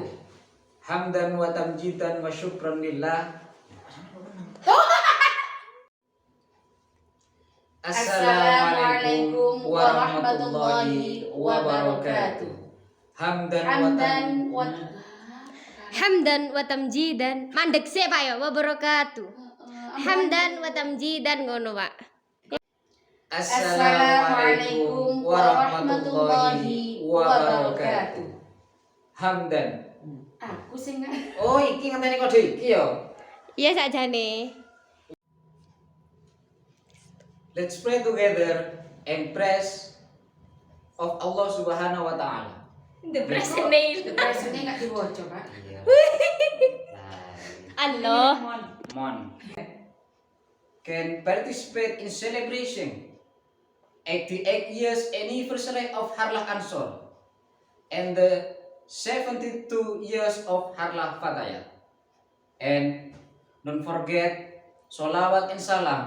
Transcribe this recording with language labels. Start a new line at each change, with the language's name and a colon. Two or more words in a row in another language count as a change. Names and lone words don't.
Arabic: حمدا وتمجيدا وشكرا لله. السلام عليكم ورحمة الله وبركاته. حمدا وتمجيدا.
Javanese: Mandek sih Pak ya, wabarakatuh.
Arabic: حمدا وتمجيدا
Javanese: ngono Pak.
Arabic: السلام عليكم ورحمة الله وبركاته. Hamdan.
Javanese: Aku sing Oh, iki ngenteni kode iki ya. Iya sakjane.
English: Let's pray together and praise of Allah
Arabic: سبحانه وتعالى.
English: The present
Javanese: presene gak diwoco, Pak. Iya. Allah.
English: Mon can participate in celebration 88 years anniversary of Harlah Ansor and the 72 years of Harlah Fatayat. And don't forget Sholawat and Salam